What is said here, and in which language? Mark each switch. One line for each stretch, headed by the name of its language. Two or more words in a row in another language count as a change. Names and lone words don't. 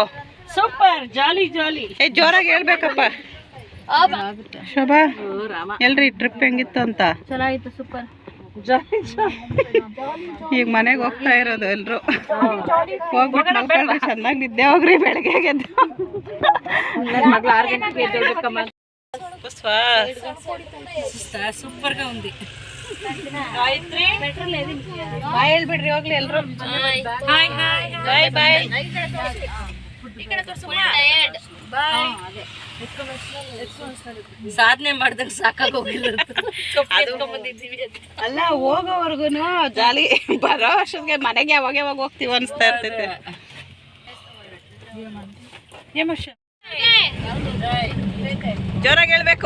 Kannada: ಸೂಪರ್, ಜಾಲಿ ಜಾಲಿ. ಜೋರಾಗಿ ಹೇಳ್ಬೇಕಪ್ಪ ಶೋಭಾ. ಎಲ್ರಿ ಟ್ರಿಪ್ ಹೆಂಗಿತ್ತು ಅಂತ? ಚೆನ್ನಾಗಿತ್ತು, ಸೂಪರ್. ಈಗ ಮನೆಗೆ ಹೋಗ್ತಾ ಇರೋದು ಎಲ್ರು. ಹೋಗ್ಬಿಟ್ಟು ಮಲ್ಕೊಳ್ರಿ, ಚೆನ್ನಾಗಿ ನಿದ್ದೆ ಹೋಗ್ರಿ ಬೆಳಗ್ಗೆ ಎದ್ದು.
Telugu: సూపర్ గా ఉంది.
Kannada: ಬಾಯ್ ಹೇಳ್ಬಿಡ್ರಿ ಹೋಗ್ಲಿ ಎಲ್ರು.
English: hi hi bye bye.
Kannada: ಸಾಧನೆ ಮಾಡ್ದಂಗ ಸಾಕಾಗೋಗಿಲ್ಲ. ಅಲ್ಲ ಹೋಗೋವರ್ಗು ಜಾಲಿ, ಬರೋ ವರ್ಷಕ್ಕೆ ಮನೆಗೆ ಯಾವಾಗ ಹೋಗ್ತೀವಿ ಅನಿಸ್ತಾ ಇರ್ತೈತೆ. ಜೋರಾಗಿ ಹೇಳ್ಬೇಕು.